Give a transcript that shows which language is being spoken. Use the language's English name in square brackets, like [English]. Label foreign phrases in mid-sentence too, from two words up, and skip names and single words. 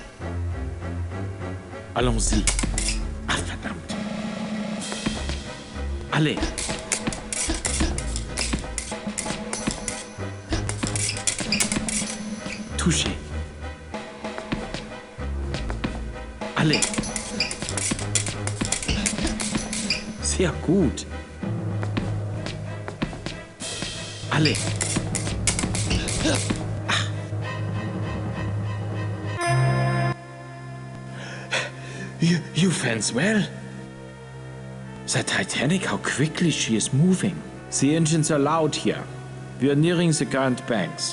[French] Allons-y. Ah, verdammt. Allez. Touchez. Allez. [German] Sehr gut. [French] Allez. [English] You fence well? The Titanic, how quickly she is moving. The engines are loud here. We are nearing the Grand Banks.